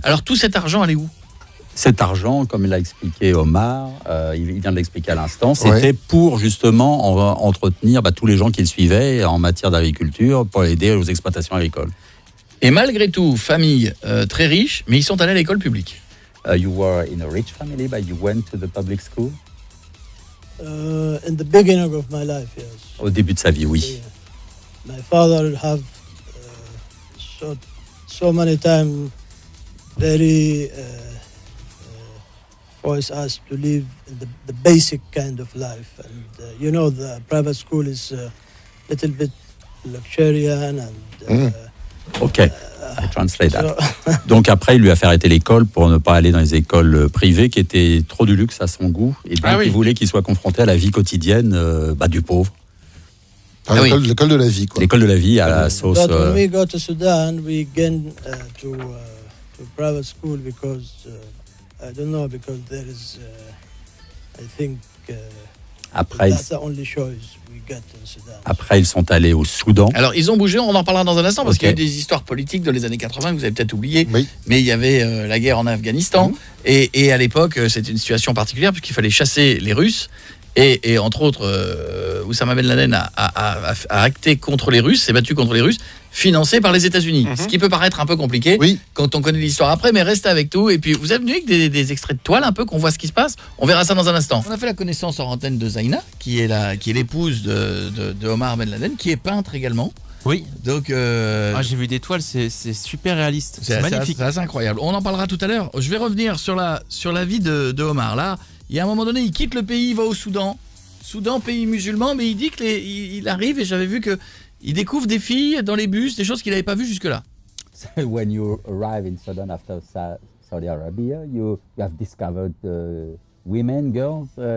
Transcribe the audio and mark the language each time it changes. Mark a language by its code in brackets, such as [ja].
[fr] Alors tout cet argent allait où? Cet argent, comme l'a expliqué Omar, il vient de l'expliquer à l'instant, c'était pour justement entretenir tous les gens qui le suivaient en matière d'agriculture, pour aider aux exploitations agricoles. Et malgré tout, famille très riche, mais ils sont allés à l'école publique. [en] You were in a rich family, but you went to the public school? in the beginning of my life, yes. [fr] Au début de sa vie, oui. [en] Yeah. My father have so many times very forced us to live in the basic kind of life, and the private school is a little bit luxurious and. Ok, I translate that. [fr] Donc après, il lui a fait arrêter l'école pour ne pas aller dans les écoles privées qui étaient trop du luxe à son goût. Et donc, il voulait qu'il soit confronté à la vie quotidienne du pauvre. L'école de la vie, quoi. L'école de la vie à la sauce... [en] But when we go to Sudan, we get to private school because, I don't know, because there is, I think, that's the only choice. [fr] Après, ils sont allés au Soudan. Alors, ils ont bougé, on en parlera dans un instant, parce qu'il y a eu des histoires politiques dans les années 80 que vous avez peut-être oubliées. Oui. Mais il y avait la guerre en Afghanistan. Et à l'époque, c'était une situation particulière, puisqu'il fallait chasser les Russes. Et entre autres, Oussama Ben Laden a acté contre les Russes, s'est battu contre les Russes, financé par les États-Unis. Ce qui peut paraître un peu compliqué quand on connaît l'histoire après, mais restez avec nous. Et puis, vous êtes venu avec des extraits de toile un peu, qu'on voit ce qui se passe. On verra ça dans un instant. On a fait la connaissance en antenne de Zaina, qui est l'épouse de Omar Ben Laden, qui est peintre également. Oui. Donc, j'ai vu des toiles, c'est super réaliste. C'est magnifique. C'est assez incroyable. On en parlera tout à l'heure. Je vais revenir sur la vie de Omar. Là, il y a un moment donné, il quitte le pays, il va au Soudan. Soudan, pays musulman, mais il dit qu'il arrive, et j'avais vu qu'il découvre des filles dans les bus, des choses qu'il n'avait pas vues jusque-là. [en] So when you arrive in Sudan after Saudi Arabia, you have discovered women, girls.